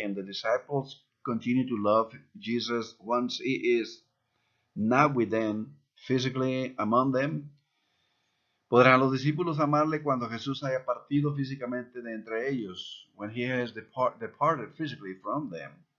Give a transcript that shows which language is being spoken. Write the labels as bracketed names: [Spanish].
[English] Can the disciples continue to love Jesus once he is not with them physically among them? [Spanish] ¿Podrán los discípulos amarle cuando Jesús haya partido físicamente de entre ellos? [English] When he has departed physically from them.